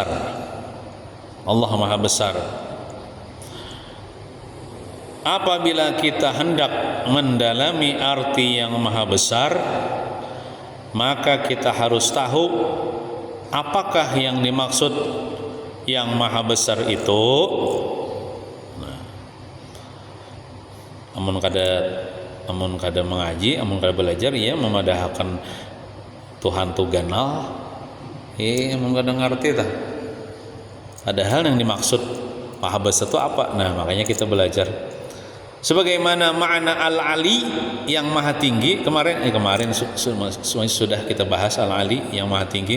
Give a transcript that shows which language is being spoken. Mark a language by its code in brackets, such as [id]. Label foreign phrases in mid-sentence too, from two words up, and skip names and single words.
[id] Allah maha besar. Apabila kita hendak mendalami arti yang maha besar, maka kita harus tahu apakah yang dimaksud yang maha besar itu. [bjn] Nah, amun kada mengaji, amun kada belajar, ya memadahkan Tuhan tu ganal, [id] emang kadang ngerti tak? Ada hal yang dimaksud maha besar itu apa? Nah, makanya kita belajar. Sebagaimana makna al-ali yang maha tinggi, kemarin sudah kita bahas al-ali yang maha tinggi.